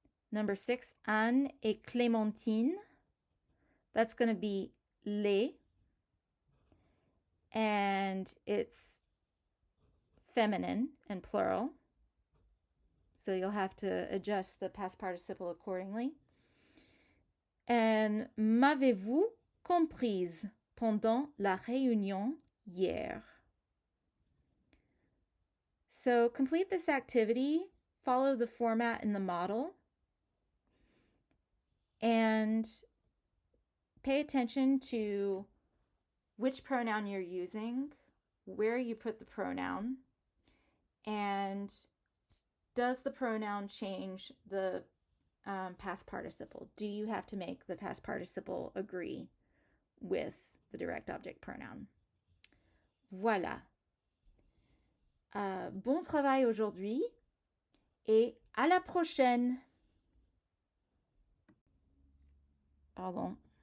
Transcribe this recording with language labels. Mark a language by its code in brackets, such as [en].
[en] Number 6, Anne et Clémentine. That's going to be les. And it's feminine and plural. So you'll have to adjust the past participle accordingly. [fr] And m'avez-vous comprise pendant la réunion hier? [en] So complete this activity, follow the format in the model, and pay attention to which pronoun you're using, where you put the pronoun, and does the pronoun change the past participle? Do you have to make the past participle agree with the direct object pronoun? [fr] Voilà. Bon travail aujourd'hui et à la prochaine. Pardon.